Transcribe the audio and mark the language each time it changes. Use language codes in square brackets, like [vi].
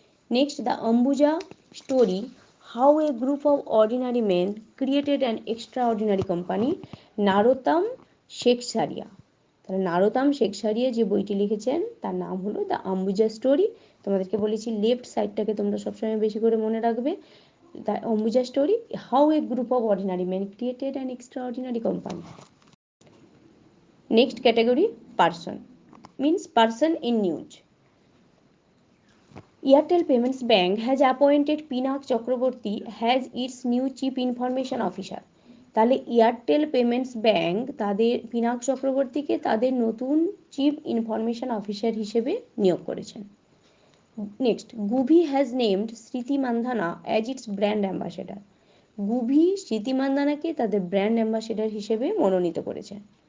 [en] Next, the Ambuja story, how a group of ordinary men created an extraordinary company, Narotam Sekhsaria. [bn] তাহলে নারোতাম শেখসারিয়া যে বইটি লিখেছেন তার নাম হলো দ্য অম্বুজা স্টোরি। তোমাদেরকে বলেছি লেফট সাইডটাকে তোমরা সবসময় বেশি করে মনে রাখবে। [en] The Ambuja story, how a group of ordinary men created an extraordinary company. Next category, person, means person in news. Airtel Payments Bank has appointed Pinak Chakraborty as its new Chief Information Officer। [bn] তাহলে Airtel payments bank তাদের পিনাক চক্রবর্তীকে তাদের নতুন chief information officer হিসেবে নিয়োগ করেছেন। [en] Next, Guvi has named Smriti Mandhana as its brand ambassador. [bn] গুভি স্মৃতি মান্ধানাকে তাদের ব্র্যান্ড অ্যাম্বাসেডার হিসেবে মনোনীত করেছেন।